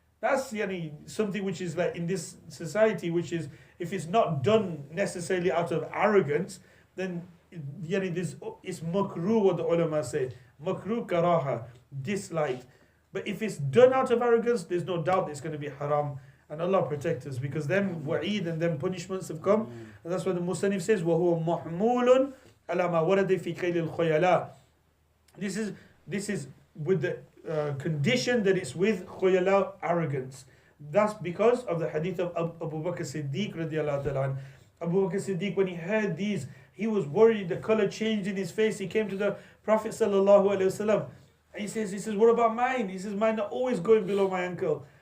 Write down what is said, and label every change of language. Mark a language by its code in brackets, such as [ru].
[en] That's something which is like in this society, which is, if it's not done necessarily out of arrogance, then it's makruh, what the ulama say. Makruh karaha, disliked. But if it's done out of arrogance, there's no doubt that it's going to be haram. And Allah protect us, because them wa'id and them punishments have come. And that's why the Musannif says, [ar] وَهُوَ مَحْمُولٌ عَلَى مَا وَرَدَ فِي قَيْلِ الْخُيَلَاءِ. [en] This is with the condition that it's with khuyala, arrogance. That's because of the hadith of Abu Bakr Siddiq radiallahu ta'ala. Abu Bakr Siddiq, when he heard these, he was worried, the color changed in his face. He came to the Prophet sallallahu alaihi wasallam, and he says, what about mine? He says, mine are always going below my ankle.